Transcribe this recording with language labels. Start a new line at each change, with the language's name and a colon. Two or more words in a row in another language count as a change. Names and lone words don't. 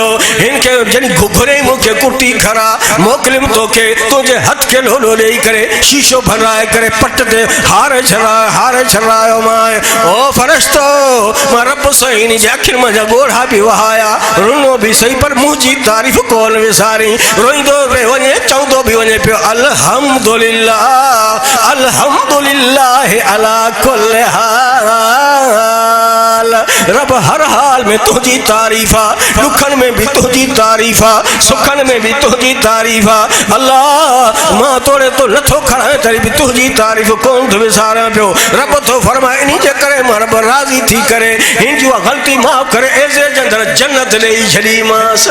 Sindhi: हिनखे जॾहिं घुघरे मूंखे कुटी खरा मोकिलियमि तोखे, तुंहिंजे हथ खे लोलो ॾेई करे शीशो भराए करे पट ते हारे छॾायो मां। ओ फरिश्तो मां रब साईं जे अखियुनि मां जा ॻोढ़ा भी वहाया, रुनो भी सही, पर मुंहिंजी तारीफ़ कोन विसारी। रोईंदो बि वञे, चवंदो बि वञे पियो
Arabic: الحمد لله الحمد لله على كل حال.
Sindhi: रब हर हाल में तुझी तारीफ़ आ, दुखन में भी तुझी तारीफ़ आ, सुखन में भी तुझी तारीफ़ आ। अल्लाह मां तोड़े तो नथो खणाए तरी भी तुझी तारीफ़ कोन थो विसारियां पियो। रब थो फरमाए इन जे करे मां रब राज़ी थी करे हिन जी ग़लती माफ़ करे एज़े जे अंदरि जन्नत ॾेई छॾीमांसि।